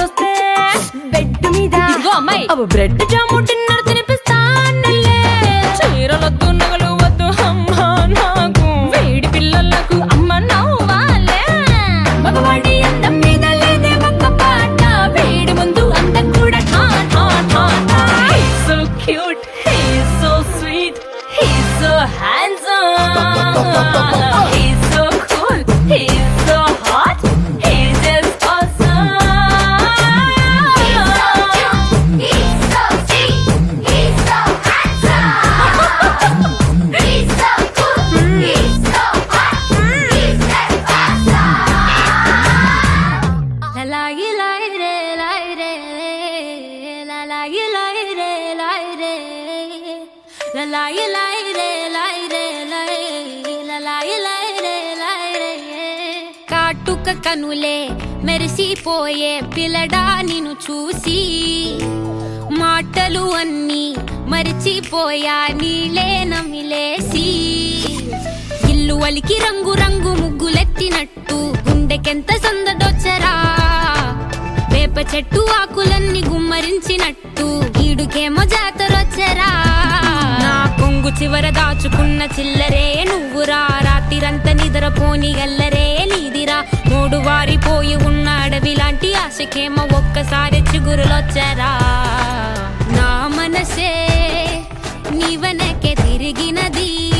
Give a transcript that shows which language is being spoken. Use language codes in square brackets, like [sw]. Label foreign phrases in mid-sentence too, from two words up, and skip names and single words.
[te] వస్తే బెడ్ మీద అమ్మాయి అవి [en] bread jam dinner [te] తినిపిస్తానులే చీరలొద్దు నగలు వద్దు అమ్మా నాకు వేడి పిల్లలకు అమ్మ నవ్వాలే మగవాడి అందం మీద లేదే ఒక్క పాట వేడి ముందు అందం కూడా ఠా ఠా ఠా ఠా [en] He's so cute, he's so sweet, he's so handsome, he's so cool, he's so hot, he's just awesome. He's so sweet, he's so handsome, he's so cool, he's so hot, he's just awesome. La la re la la re la re la la re la la re కాటుక [te] కనులే మెరిసిపోయే పిల్లడా నిన్ను చూసి మాటలు అన్నీ మరిచిపోయా నీలే నమిలేసి ఇల్లు వలికి రంగు రంగు ముగ్గులెత్తినట్టు గుండెకెంత సందడొచ్చరా వేప చెట్టు ఆకులన్నీ గుమ్మరించినట్టు ఈడుకేమో జాతరొచ్చరా నా కొంగు చివర దాచుకున్న చిల్లరే నువ్వురా రాత్రిరంతా నిద్రపోని గల్లరే నీదిరా మూడు వారిపోయి ఉన్న అడవి లాంటి ఆశకేమో ఒక్కసారి చిగురులొచ్చరా నా మనసే నీ వెనకే తిరిగినది